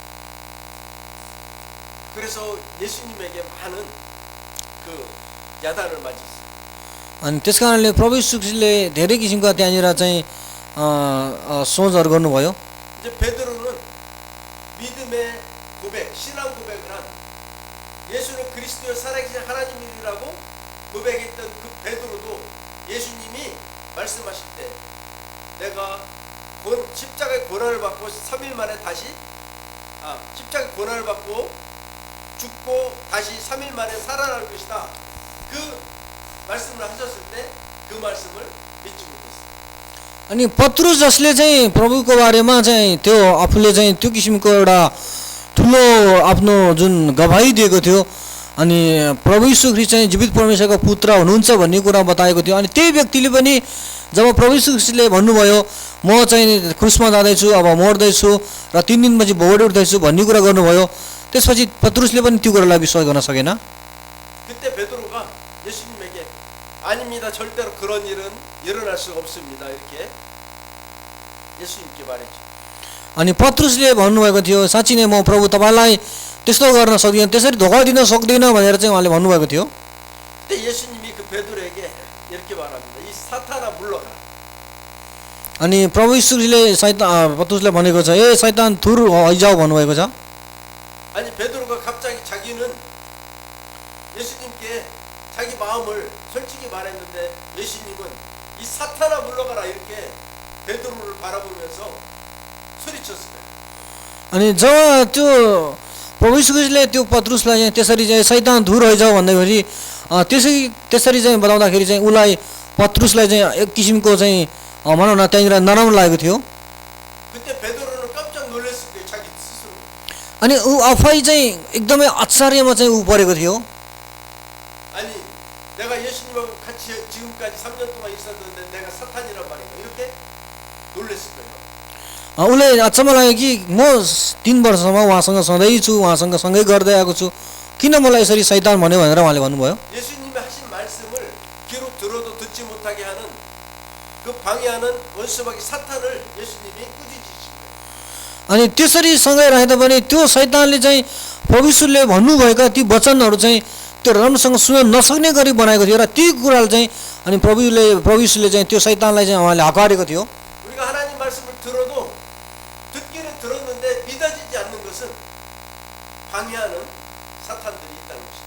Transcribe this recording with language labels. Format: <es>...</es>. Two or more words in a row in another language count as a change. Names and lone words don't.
<ko>그래서 예수님에게 많은 그 야단을 맞았어요.</ko> <ne>अनि त्यस कारणले प्रभु यीशु ख्रीष्टले धेरै किसिमका त्यहाँनिर चाहिँ सोचहरू गर्नुभयो।</ne> <ko>이제 베드로는 믿음의 고백, 신앙 고백을 한 예수는 그리스도의 살아계신 하나님이라고 고백했던 그 베드로도 예수님이 말씀하실 때 내가 십자가의 고난을 받고 3일 만에 다시 십자가의 고난을 받고 죽고 다시 3일 만에 살아날 것이다. 그 말씀을 하셨을 때 그 말씀을 믿지 못했어요.</ko> <ne>अनि पत्रुस जसले चाहिँ प्रभुको बारेमा चाहिँ त्यो आफूले चाहिँ त्यो किसिमको एउटा ठुलो आफ्नो जुन गवाही दिएको थियो, अनि प्रभु यीशु ख्रीष्ट चाहिँ जीवित परमेश्वरको पुत्र हुनुहुन्छ भन्ने कुरा बताएको थियो, अनि त्यही व्यक्तिले पनि जब प्रभु यीशु ख्रीष्टले भन्नुभयो म चाहिँ क्रुसमा जाँदैछु, अब मर्दैछु र 3 दिनपछि भोगेर उठ्दैछु भन्ने कुरा गर्नुभयो, त्यसपछि पत्रुसले पनि त्यो कुरालाई विश्वास गर्न सकेन।</ne> <ko>그때 베드로가 예수님에게 아닙니다. 절대로 그런 일은 일어날 수가 없습니다. 이렇게 예수님께 말했죠.</ko> <ne>अनि पत्रुसले भन्नुभएको थियो, साँच्ची नै म प्रभु तपाईँलाई त्यस्तो गर्न सक्दिनँ, त्यसरी धोका दिन सक्दिनँ भनेर चाहिँ उहाँले भन्नुभएको थियो।</ne> <ko>그때 예수님이 그 베드로에게 이렇게 말합니다. 이 사탄아 물러가.</ko> <ne>अनि प्रभु यीशुले पत्रुसलाई भनेको छ ए शैतान थुर हैजाऊ भन्नुभएको छ।</ne> <ko>아니 베드로가 갑자기 자기는 예수님께 자기 마음을 솔직히 말했는데 예수님은 이 사탄아 물러가라 이렇게 베드로를 바라보면서 소리쳤어요.</ko> <ne>अनि जब त्यो प्रभु यीशुले त्यो पत्रुसलाई चाहिँ त्यसरी चाहिँ शैतान धुर हैजाऊ भन्दाखेरि त्यसरी चाहिँ बताउँदाखेरि चाहिँ उलाई पत्रुसलाई चाहिँ एक किसिमको चाहिँ भनौँ न त्यहाँनिर नराम्रो लागेको थियो।</ne> <ko>그때 베드로는 깜짝 놀랐을 거예요. 자기 스스로.</ko> <ne>अनि ऊ आफै चाहिँ एकदमै आश्चर्यमा चाहिँ ऊ परेको थियो।</ne> <ko>아니 내가 예수님하고 같이 지금까지 3년 동안 있었는데 내가 사탄이란 말인가 이렇게 놀랐을 거예요.</ko> <ne>उसले अचम्म लाग्यो कि म 3 वर्षसम्म उहाँसँग सधैँ छु, उहाँसँग सँगै गर्दै आएको छु, किन मलाई यसरी शैतान भन्यो भनेर उहाँले भन्नुभयो।</ne> <ko>예수님이 하신 말씀을 귀로 들어도 듣지 못하게 하는 그 방해하는 원수마귀 사탄을 예수님이 꾸짖으신 거예요.</ko> <ne>अनि त्यसरी सँगै राख्दा पनि त्यो शैतानले चाहिँ प्रभु यीशुले भन्नुभएका ती वचनहरू चाहिँ त्यो राम्रोसँग सुन्न नसक्ने गरी बनाएको थियो र ती कुराले चाहिँ अनि प्रभु यीशुले चाहिँ त्यो शैतानलाई चाहिँ उहाँले हकारेको थियो।</ne> <ko>우리가 하나님 말씀을 들어도 듣기는 들었는데 믿어지지 않는 것은 방해하는 사탄들이 있다는 것이죠.</ko>